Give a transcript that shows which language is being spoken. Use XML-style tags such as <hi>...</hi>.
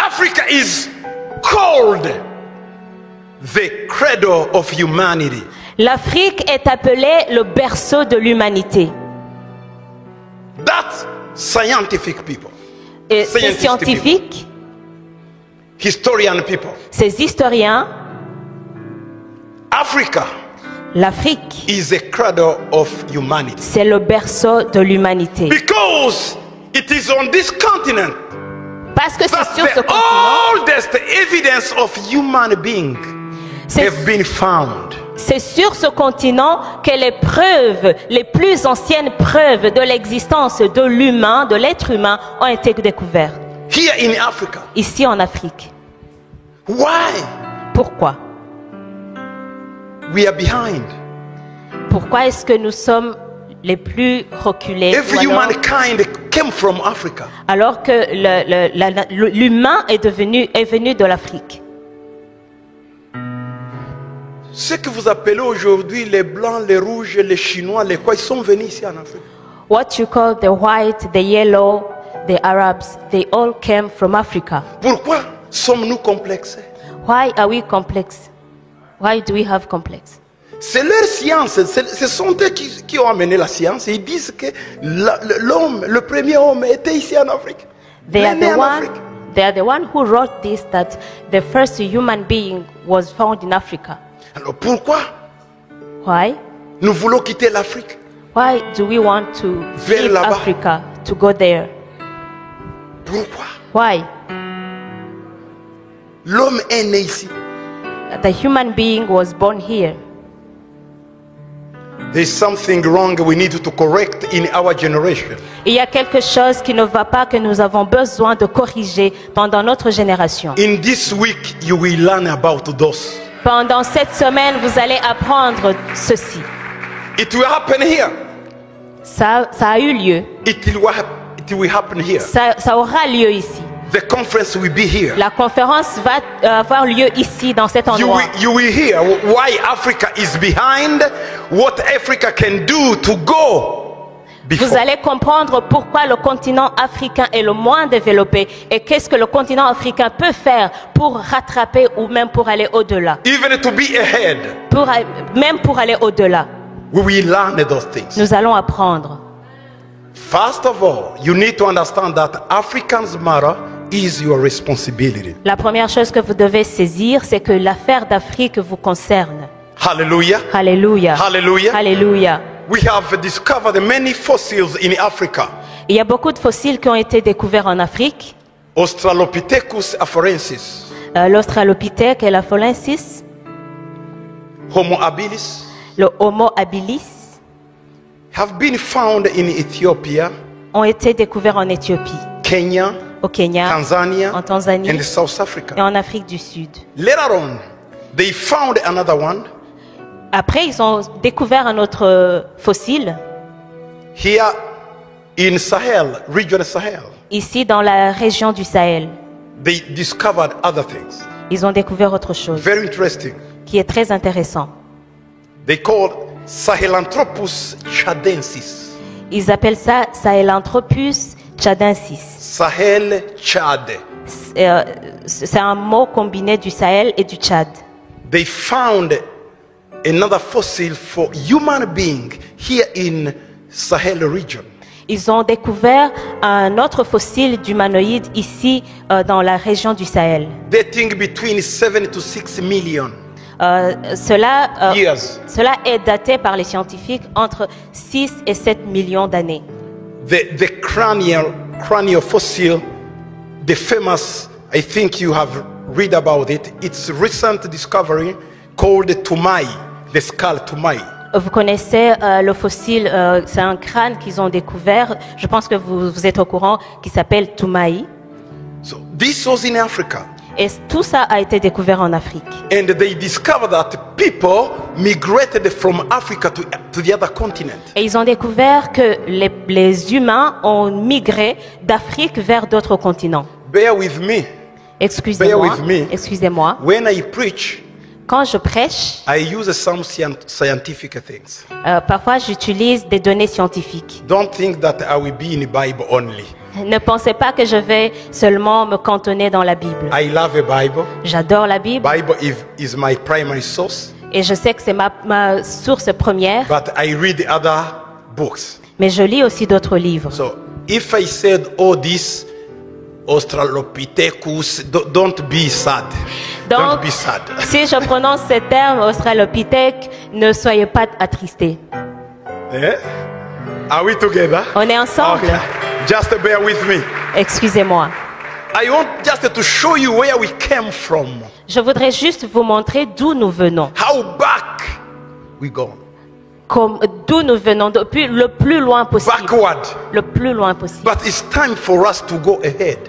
<en>Africa is called the cradle of humanity.</en> <fr>l'Afrique est appelée le berceau de l'humanité.</fr> <en>That's scientific people,</en> <fr>Et ces</fr> <en>Scientific</en> <fr>scientifiques,</fr> <en>historian people.</en> <fr>ces historiens,</fr> <en>Africa</en> <fr>l'Afrique,</fr> <en>is the cradle of humanity</en> <fr>c'est le berceau de l'humanité.</fr> <en>because it is on this continent</en> <fr>Parce que</fr> <en>that</en> <fr>c'est sur ce</fr> <en>the</en> <fr>continent,</fr> <en>oldest evidence of human being</en> <fr>c'est</fr> <en>have been found.</en> <fr>c'est sur ce continent que les preuves, les plus anciennes preuves de l'existence de l'humain, de l'être humain, ont été découvertes.</fr> <en>Here in Africa.</en> <fr>Ici en Afrique.</fr> <en>Why</en> <fr>Pourquoi?</fr> <en>we are behind?</en> <fr>Pourquoi est-ce que nous sommes les plus reculés.</fr> <en>Every</en> <fr>Ou alors,</fr> <en>humankind came from Africa.</en> <fr>alors que l'humain est venu de l'Afrique. Ce que vous appelez aujourd'hui les blancs, les rouges, les chinois, les quoi, ils sont venus ici en Afrique.</fr> <en>What you call the white, the yellow, the Arabs, they all came from Africa.</en> <fr>Pourquoi sommes-nous complexés?</fr> <en>Why are we complex? Why do we have complex?</en> <fr>C'est leur science, ce sont eux qui ont amené la science. Ils disent que l'homme, le premier homme était ici en Afrique.</fr> <en>They are</en> <fr>Né</fr> <en>the</en> <fr>en</fr> <en>one.</en> <fr>Afrique.</fr> <en>They are the one who wrote this, that the first human being was found in Africa.</en> <fr>Alors pourquoi</fr> <en>Why?</en> <fr>nous voulons quitter l'Afrique?</fr> <en>Why do we want to</en> <fr>Vers</fr> <en>leave</en> <fr>là-bas.</fr> <en>Africa to go there?</en> <fr>Pourquoi?</fr> <en>Why?</en> <fr>L'homme est né ici.</fr> <en>The human being was born here. There's something wrong we need to correct in our generation.</en> <fr>Il y a quelque chose qui ne va pas, que nous avons besoin de corriger pendant notre génération.</fr> <en>In this week, you will learn about those.</en> <fr>Pendant cette semaine, vous allez apprendre ceci.</fr> <en>It will happen here.</en> <fr>Ça a eu lieu.</fr> <en>It will happen here.</en> <fr>Ça aura lieu ici.</fr> <en>The conference will be here.</en> <fr>La conférence va avoir lieu ici, dans cet endroit.</fr> <en>You will hear why Africa is behind, what Africa can do to go before.</en> <fr>Vous allez comprendre pourquoi le continent africain est le moins développé et qu'est-ce que le continent africain peut faire pour rattraper ou même pour aller au-delà.</fr> <en>Even to be ahead,</en> <fr>Même pour aller au-delà.</fr> <en>we will learn those things.</en> <fr>Nous allons apprendre.</fr> <en>First of all, you need to understand that Africans matter is your responsibility.</en> <fr>La première chose que vous devez saisir, c'est que l'affaire d'Afrique vous concerne.</fr> <en>Hallelujah.</en> <fr>Alléluia.</fr> <en>Hallelujah.</en> <fr>Alléluia.</fr> <en>We have discovered many fossils in Africa.</en> <fr>Il y a beaucoup de fossiles qui ont été découverts en Afrique.</fr> <en>Australopithecus afarensis,</en> <fr>L'Australopithèque et la Phalanxis,</fr> <en>Homo habilis</en> <fr>le Homo habilis,</fr> <en>have been found in Ethiopia,</en> <fr>ont été découverts en Éthiopie,</fr> <en>Kenya,</en> <fr>au Kenya,</fr> <en>Tanzania,</en> <fr>en Tanzanie</fr> <en>and South</en> <fr>et</fr> <en>Africa.</en> <fr>en Afrique du Sud.</fr> <en>Later on, they found another one</en> <fr>Après, ils ont découvert un autre fossile,</fr> <en>here in Sahel, region Sahel.</en> <fr>ici dans la région du Sahel.</fr> <en>They discovered other things.</en> <fr>Ils ont découvert autre chose</fr> <en>Very interesting.</en> <fr>qui est très intéressant.</fr> <en>They called Sahelanthropus chadensis.</en> <fr>Ils appellent ça Sahelanthropus chadensis.</fr> <en>Sahel Chad.</en> <fr>C'est un mot combiné du Sahel et du Tchad.</fr> <en>They found another fossil for human being here in Sahel region.</en> <fr>Ils ont découvert un autre fossile d'humanoïde ici dans la région du Sahel.</fr> <en>Dating between 7 to 6 million</en> <fr>Cela</fr> <en>years.</en> <fr>est daté par les scientifiques entre 6 et 7 millions d'années.</fr> <en>The cranial fossil, the famous, I think you have read about it. It's recent discovery called Tumai, the skull Tumai.</en> <fr>Vous connaissez le fossile, c'est un crâne qu'ils ont découvert, je pense que vous êtes au courant, qui s'appelle Tumai.</fr> <en>So this was in Africa.</en> <fr>Et tout ça a été découvert en Afrique.</fr> <en>And they discovered that people migrated from Africa to the other continent.</en> <fr>Et ils ont découvert que les humains ont migré d'Afrique vers d'autres continents.</fr> <en>Bear with me.</en> <fr>Excusez-moi.</fr> <en>Bear with me.</en> <fr>Excusez-moi.</fr> <en>When I preach,</en> <fr>Quand je prêche,</fr> <en>I use some scientific things.</en> <fr>parfois j'utilise des données scientifiques.</fr> <en>Don't think that I will be in the Bible only.</en> <fr>Ne pensez pas que je vais seulement me cantonner dans la Bible.</fr> <en>I love a Bible.</en> <fr>J'adore la Bible</fr> <en>Bible is my primary source,</en> <fr>et je sais que c'est ma source première,</fr> <en>but I read other books.</en> <fr>mais je lis aussi d'autres livres.</fr> <en>So if I said, oh, this Australopithecus, don't be sad. Don't</en> <fr>Donc,</fr> <en>be sad.</en> <fr>si je prononce ces termes australopithèque, ne soyez pas attristés.</fr> <en>Eh? Are we together?</en> <fr>On est ensemble.</fr> <en>Okay. Just bear with me.</en> <fr>Excusez-moi.</fr> <en>I want just to show you where we came from.</en> <fr>Je voudrais juste vous montrer d'où nous venons.</fr> <en>How back we go.</en> <fr>D'où nous venons, depuis le plus loin possible.</fr> <en>Backward.</en> <fr>Le plus loin possible.</fr> <en>But it's time for us to go ahead.</en>